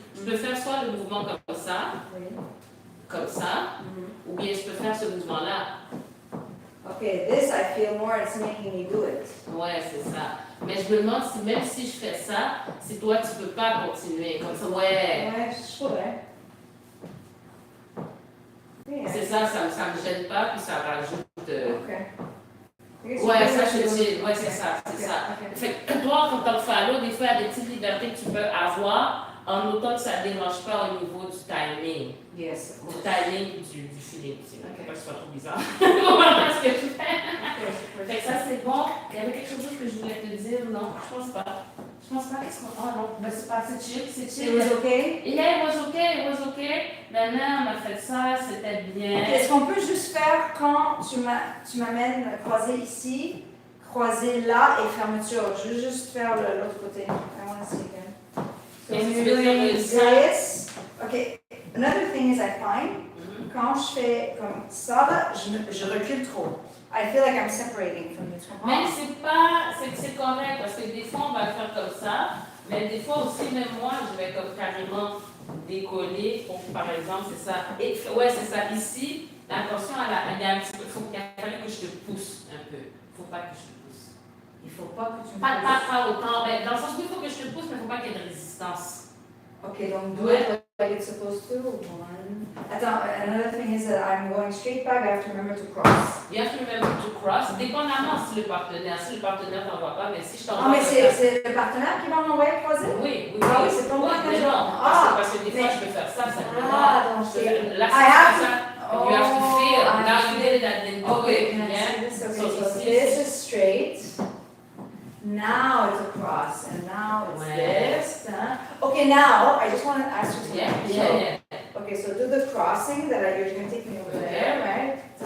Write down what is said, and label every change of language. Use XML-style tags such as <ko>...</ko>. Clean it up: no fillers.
<fr>Je peux faire soit le mouvement comme ça, comme ça, ou bien je peux faire ce mouvement-là.</fr> <en>Okay, this I feel more it's making me do it.</en> <fr>Ouais, c'est ça. Mais je me demande si même si je fais ça, si toi tu peux pas continuer comme ça. Ouais. Ouais, je pourrais. C'est ça me gêne pas, puis ça rajoute.</fr> <en>Okay.</en> <fr>Ouais, ça je dis. Ouais, c'est ça.</fr> <en>Okay.</en> <fr>Fait que toi, en tant que phallo, des fois, il y a des petites libertés que tu peux avoir en autant que ça ne dérange pas au niveau du timing.</fr> <en>Yes.</en> <fr>Du timing et du feeling. C'est pas que ce soit trop bizarre. Voilà ce que je fais. Fait que ça, c'est bon. Il y avait quelque chose que je voulais te dire. Non, je pense pas. Qu'est-ce qu'on. Oh non, ben c'est pas. C'est chill.</fr> <en>It was okay? Yeah, it was okay.</en> <fr>Maintenant, on a fait ça, c'était bien. Est-ce qu'on peut juste faire quand tu m'amènes croiser ici, croiser là et fermeture? Je veux juste faire l'autre côté.</fr> <en>I want to see again. So when you're doing this, okay. Another thing is I find,</en> <fr>quand je fais comme ça, là, je recule trop.</fr> <en>I feel like I'm separating from you.</en> <fr>Mais c'est correct parce que des fois on va le faire comme ça, mais des fois aussi même moi je vais comme carrément décoller. Pour, par exemple c'est ça. Et ouais c'est ça. Ici, attention il y a un petit peu, il fallait que je te pousse un peu. Faut pas que je te pousse. Il faut pas que tu me pas autant. Mais dans le sens où il faut que je te pousse, mais il faut pas qu'il y ait de résistance.</fr> <en>Okay, donc do it like it's supposed to. Attends, another thing is that I'm going straight back. I have to remember to cross. You have to remember to cross.</en> <fr>Dépendamment si le partenaire t'envoie pas, mais si je t'envoie. Ah, mais c'est le partenaire qui va m'envoyer croiser? Oui. Ah oui, c'est pas moi qui parce que des fois je peux faire ça simplement. Ah, donc c'est. Là, c'est ça.</fr> <en>You have to feel. Now you did it and then do Okay, it. Yeah. so this is straight. Now it's a cross, and now it's this. Okay, now I just want to ask you something. Yeah. Okay, so do the crossing that you're going to take me over there, right?</en>